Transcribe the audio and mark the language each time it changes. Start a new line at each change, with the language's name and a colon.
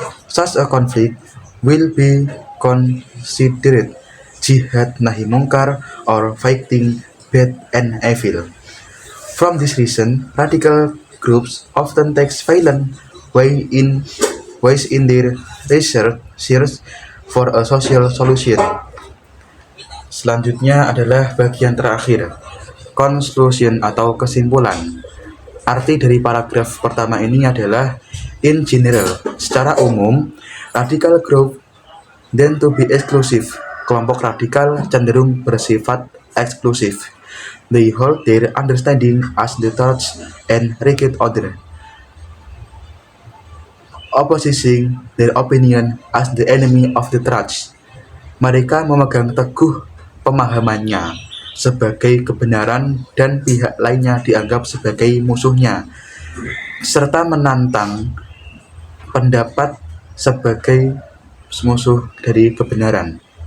English: Such a conflict will be considered jihad nahi mungkar or fighting bad and evil. From this reason, radical groups often take violent ways in their research for a social solution.
Indonesian: Selanjutnya adalah bagian terakhir, conclusion atau kesimpulan. Arti dari paragraf pertama ini adalah
English: in general,
Indonesian: secara umum,
English: radical group tend to be exclusive,
Indonesian: kelompok radikal cenderung bersifat eksklusif.
English: They hold their understanding as the truth and reject other, opposing their opinion as the enemy of the truth.
Indonesian: Mereka memegang teguh pemahamannya sebagai kebenaran dan pihak lainnya dianggap sebagai musuhnya, serta menantang pendapat sebagai musuh dari kebenaran.